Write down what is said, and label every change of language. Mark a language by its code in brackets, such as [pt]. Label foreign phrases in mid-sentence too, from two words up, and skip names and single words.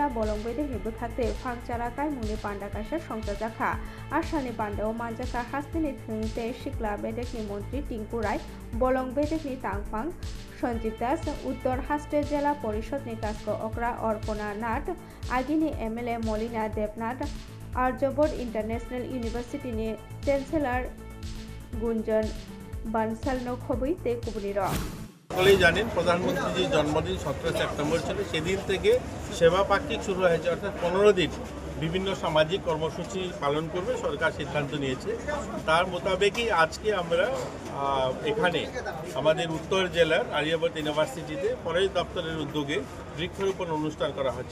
[trp] बलंबेदे हेबखाते फांगचाराकाय मुनि पांडाकाशा संजाजाखा आसानि पांडाव मानजाका हास्तिनि थोंते सिक्ला बेदेकनि मन्त्री टिंकु राय बलंबेदेकनि तांफां सञ्जीव दास उत्तर हास्टे जिल्ला परिषदनि कास्को अक्रा अर्पणा नाथ आगिनि एमएलए मलिना देबनाथ आर्यभट्ट इन्टारनेशनल इउनिभार्सिटिनि चेन्सेलर गुंजन बानसालनो खबै ते कुबुनिर [bn] সকলেই জানেন প্রধানমন্ত্রীজির জন্মদিন 17 সেপ্টেম্বর ছিল। সেদিন থেকে সেবা পাক্ষিক শুরু হয়েছে, অর্থাৎ 15 দিন বিভিন্ন সামাজিক কর্মসূচি পালন করবে সরকার সিদ্ধান্ত নিয়েছে। তার মোতাবেকই আজকে আমরা এখানে আমাদের উত্তর জেলার আর্যভট্ট ইউনিভার্সিটিতে ফরেস্ট দপ্তরের উদ্যোগে বৃক্ষরোপণ অনুষ্ঠান করা হচ্ছে।